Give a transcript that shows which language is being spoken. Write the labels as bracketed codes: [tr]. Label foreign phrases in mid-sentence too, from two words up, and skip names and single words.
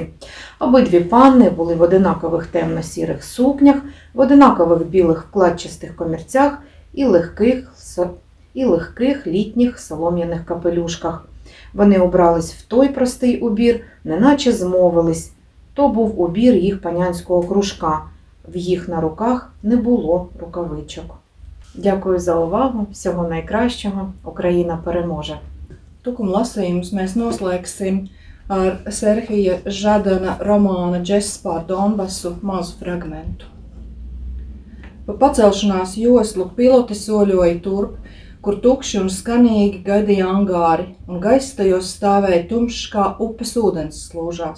[uk] Обидві панни були в одинакових темно-сірих сукнях, в одинакових білих вкладчастих комірцях і легких літніх солом'яних капелюшках. Вони убрались в той простий убір, неначе змовились. То був убір їх панянського кружка. В їх на руках не було рукавичок. Дякую за увагу. Всього найкращого. Україна переможе. [lv] Tukuma lasījumus mēs noslēgsim ar Serhija Žadana romāna Džess pār Donbasu mazu fragmentu. Pa pacelšanās joslu piloti soļoja turp, kur tukši un skanīgi gaidīja angāri, un gaiss tajos stāvēja tumšs kā upes ūdens slūžās.